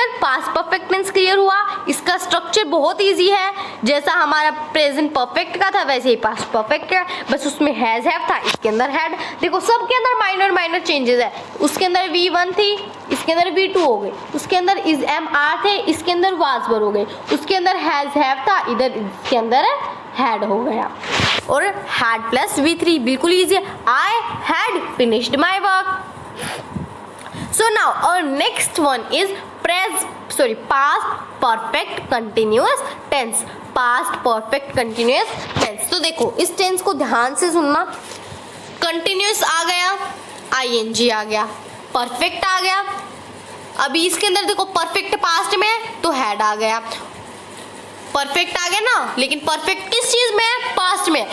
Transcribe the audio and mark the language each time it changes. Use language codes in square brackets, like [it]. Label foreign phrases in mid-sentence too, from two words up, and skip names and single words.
[en] past perfect tense [hi] क्लियर हुआ। इसका स्ट्रक्चर बहुत इजी है, जैसा हमारा [en] present perfect [hi] का था वैसे ही [en] past perfect [hi] का, बस उसमें [en] has have [hi] था, इसके अंदर हैड। देखो सबके अंदर [en] minor changes [hi] है, उसके अंदर V1 थी, इसके अंदर V2 हो गई, उसके अंदर [en] is am are [hi] थे, इसके अंदर [en] was were [hi] हो गए, उसके अंदर [en] has have [hi] था, इधर इसके अंदर हैड हो गया, और [en] had plus V3 [hi] बिल्कुल इजी है। [en] I had finished my work. So now our next one is past perfect continuous tense। past perfect continuous tense। [hi] तो देखो इस टेंस को ध्यान से सुनना। कंटिन्यूस आ गया, आईएनजी आ गया, परफेक्ट आ गया। अभी इसके अंदर देखो [en] perfect past [hi] में है तो हैड आ गया, परफेक्ट आ गया ना, लेकिन परफेक्ट किस चीज में है? पास्ट में।